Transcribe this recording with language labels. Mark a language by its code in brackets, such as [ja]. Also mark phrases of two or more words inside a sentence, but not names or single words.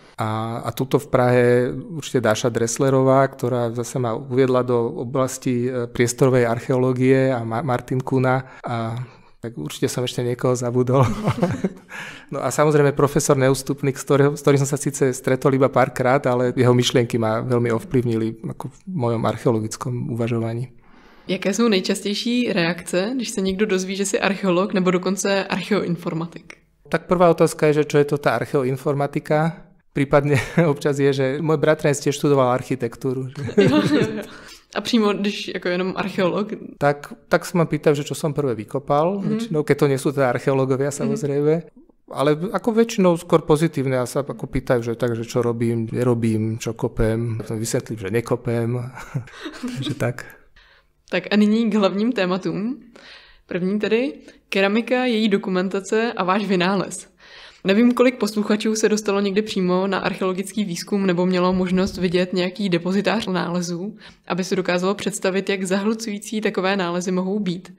[sk] A tuto v Prahe určite Dáša Dresslerová, ktorá zase ma uviedla do oblasti priestorovej archeológie a Martin Kuna a tak určite som ešte niekoho zabudol. No a samozrejme profesor Neústupný, s ktorým som sa síce stretol iba párkrát, ale jeho myšlienky ma veľmi ovplyvnili ako v mojom archeologickom uvažovaní. [cs] Jaké jsou nejčastější reakce, když se někdo dozví, že jsi archeolog nebo dokonce archeoinformatik? [sk] Tak prvá otázka je, že čo je to tá archeoinformatika. Prípadne občas je, že môj bratranec tiež študoval architektúru. [cs] Jo. A přímo, když jako jenom archeolog? [sk] Tak sa ma pýtajú, že čo som prvé vykopal, väčšinou, keď to nie sú teda archeológovia samozrejme. Ale ako väčšinou skôr pozitívne a sa ako pýtajú, že takže čo robím, nerobím, čo kopem. Som vysvetlil, že nekopem. Takže tak. [cs] Tak a nyní k hlavním tématům. První tedy keramika, její dokumentace a váš vynález. Nevím, kolik posluchačů se dostalo někdy přímo na archeologický výzkum nebo mělo možnost vidět nějaký depozitář nálezů, aby si dokázalo představit, jak zahlcující takové nálezy mohou být.